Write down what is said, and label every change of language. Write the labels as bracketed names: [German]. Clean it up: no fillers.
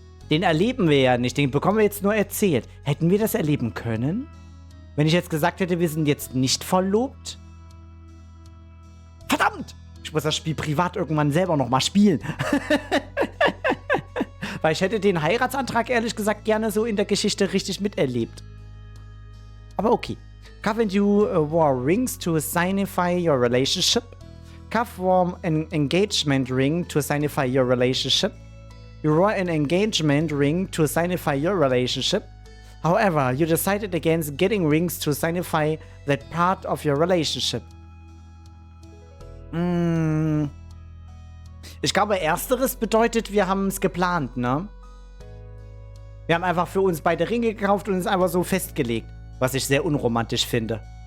[German] Den erleben wir ja nicht. Den bekommen wir jetzt nur erzählt. Hätten wir das erleben können? Wenn ich jetzt gesagt hätte, wir sind jetzt nicht verlobt? Verdammt! Ich muss das Spiel privat irgendwann selber nochmal spielen. Weil ich hätte den Heiratsantrag ehrlich gesagt gerne so in der Geschichte richtig miterlebt. Aber okay. [English] Haven't you wore rings to signify your relationship? Cuff wore an engagement ring to signify your relationship. You wore an engagement ring to signify your relationship. However, you decided against getting rings to signify that part of your relationship. [German] Ich glaube, ersteres bedeutet, wir haben es geplant, ne? Wir haben einfach für uns beide Ringe gekauft und es einfach so festgelegt. Was ich sehr unromantisch finde.